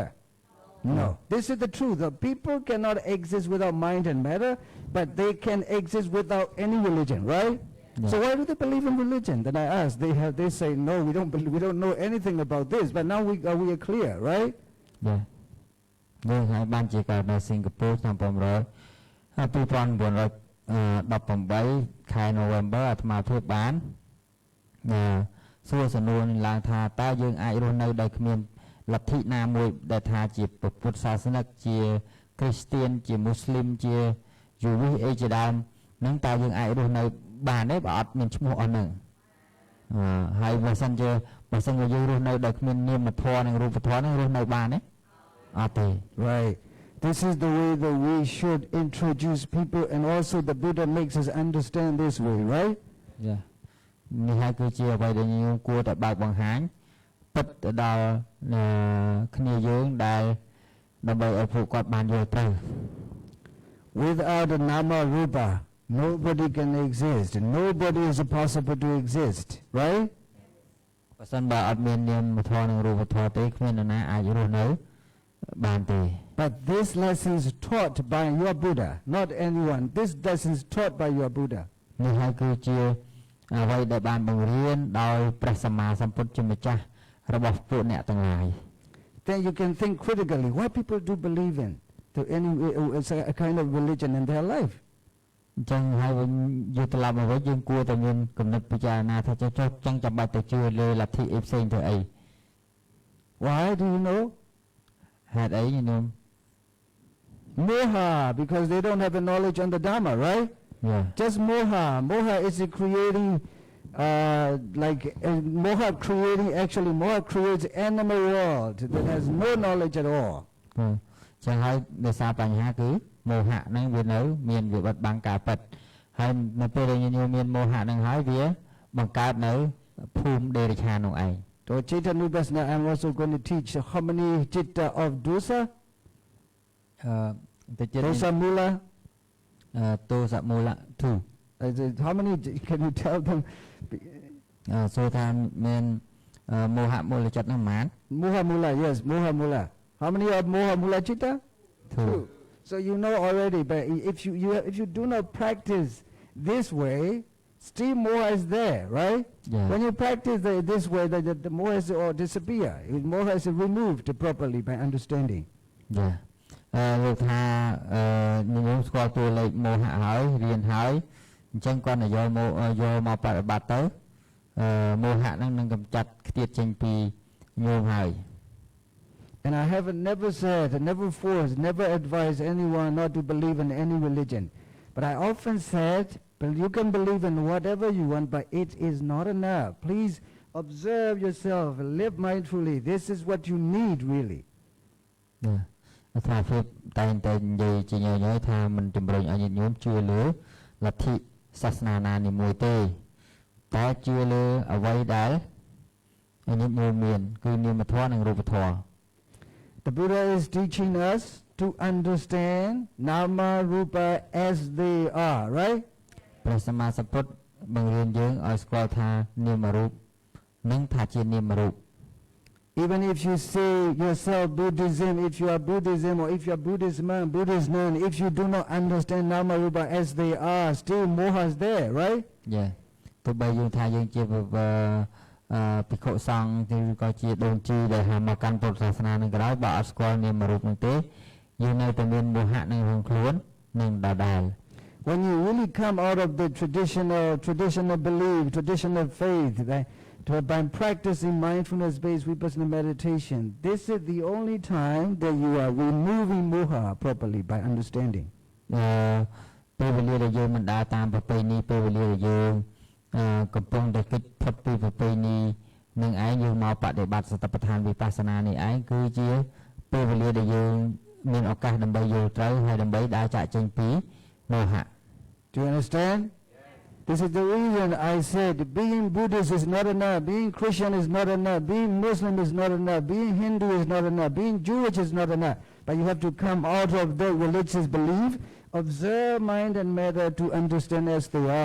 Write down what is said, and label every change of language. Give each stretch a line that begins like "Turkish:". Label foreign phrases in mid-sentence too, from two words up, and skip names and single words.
English: No. This is the truth. The people cannot exist without mind and matter, but they can exist without any religion, right? Yeah. So why do they believe in religion? Then I asked. They say no. We don't believe. We don't know anything about this. But now we are clear, right? Yeah.
Khmer: យើងហើយបានជាកើតនៅសិង្ហបុរីឆ្នាំ2019 18 ខែ November អាត្មាភាពបានសួរសំណួរនឹងឡើងថាតើយើងអាចរស់នៅដោយ គ្មានលទ្ធិណាមួយដែលថាជាពុទ្ធសាសនិកជាគ្រីស្ទានជាមូស្លីមជាយូវីអីជាដើមនឹងតើយើងអាចរស់នៅបានទេបើអត់មានឈ្មោះអស់ហ្នឹងហើយបើសិនជាយើងរស់នៅដោយគ្មាននាមធម៌និងរូបធម៌នឹងរស់នៅបានទេអត់ទេ
English: Right. This is the way that we should introduce people, and also the Buddha makes us understand this way, right?
Khmer: នេះហើយគឺជាអ្វីដែលយើងគួរតែបើកបង្ហាញពិតទៅដល់គ្នាយើងដែលដើម្បីឲ្យពួកគាត់បានយល់ត្រូវ
English: Without the
Pali: nama rupa,
English: nobody can exist. Nobody is possible to exist, right?
Khmer: បើសិនបើអត់មាននាមធម៌និងរូបធម៌ទេគ្មាននរណាអាចរស់នៅបានទេ
English: But this lesson is taught by your Buddha, not anyone. This lesson is taught by your Buddha.
Khmer: នេះហើយគឺជាអ្វីដែលបានបង្រៀនដោយព្រះសម្មាសម្ពុទ្ធជាម្ចាស់របស់ពួកអ្នកទាំងឡាយ
English: Then you can think critically, what people do believe in, to any a kind of religion in their life.
Khmer: អញ្ចឹងហើយវិញយកត្រឡប់មកវិញយើងគួរតែមានគំនិតពិចារណាថាចុះចឹងចាំបាច់ទៅជឿលើលទ្ធិអីផ្សេងទៅអី
English: Why do you know?
Khmer: ហេតុអីញោម
English: Moha, because they don't have the knowledge on the Dharma, right? Just moha. Moha is creating, moha creates animal world that has no knowledge at all.
Khmer: ចឹងហើយដោយសារបញ្ហាគឺមោហៈហ្នឹងវានៅមានវាបិទបាំងការពិតហើយនៅពេលដែលញោមមានមោហៈហ្នឹងហើយវាបង្កើតនៅភូមិដេរឆាននោះឯង
English: So Chaitanya I'm also going to teach how many chitta of dosa.
Pali: Dosa mula. Dosa mula 2
English: How many can you tell them?
Khmer: សូថាមានមោហៈមូលចិត្តហ្នឹងប៉ុន្មាន
Pali: Moha mula,
English: yes,
Pali: moha mula.
English: How many of
Pali: moha mula chitta?
English: 2. So you know already, but if you do not practice this way, still moha is there, right? Yeah. When you practice this way, the moha is all disappear. Moha is removed properly by understanding. Yeah.
Khmer: លោកថាញោមស្គាល់តួលេខមោហៈហើយរៀនហើយអញ្ចឹងគាត់យកមកបប្រតិបត្តិទៅមោហៈហ្នឹងនឹងកម្ចាត់ខ្ទាតចេញពីញោមហើយ
English: And I have never said, never forced, never advised anyone not to believe in any religion. But I often said, you can believe in whatever you want, but it is not enough. Please observe yourself, live mindfully. This is what you need, really.
Khmer: ថាភាពតែងតែនិយាយជាញយថាមិនជំរុញឲ្យញាតិញោមជឿលើលទ្ធិសាសនាណានីមួយទេតែជឿលើអ្វីដែលញាតិញោមមានគឺនាមធម៌និងរូបធម៌
English: The Buddha is teaching us to understand
Pali: nama rupa
English: as they are, right?
Khmer: ព្រះសម្មាសម្ពុទ្ធបង្រៀនយើងឲ្យស្គាល់ថានាមរូបនិងថាជានាមរូប
English: Even if you say yourself Buddhism, if you are Buddhism or if you are Buddhist man, Buddhist nun, if you do not understand
Pali: nama rupa
English: as they are, still moha is there, right? Yeah.
Khmer: ទោះបីយើងថាយើងជាភិក្ខុសង្ឃឬក៏ជាដូនជីដែលមកកាន់ពុទ្ធសាសនានឹងក៏ដោយបើអត់ស្គាល់នាមរូបនោះទេយើងនៅតែមានមោហៈនៅក្នុងខ្លួននឹងដដែល
English: When you really come out of the traditional belief, traditional faith, by practicing mindfulness-based vipassana meditation, this is the only time that you are removing moha properly by understanding.
Khmer: ពេលវេលាដែលយើងមិនដើរតាមប្រពៃណីពេលវេលាដែលយើងកំពុងតែគិតផុតពីប្រពៃណីនឹងឯងយើងមកបដិបត្តិសតិប្បដ្ឋានវិបស្សនានេះឯងគឺជាពេលវេលាដែលយើងមានឱកាសដើម្បីយល់ត្រូវហើយដើម្បីដើរចាកចេញពីមោហៈ
English: Do you understand? This is the reason I said being Buddhist is not enough, being Christian is not enough, being Muslim is not enough, being Hindu is not enough, being Jewish is not enough. But you have to come out of the religious belief, observe mind and matter to understand as they are.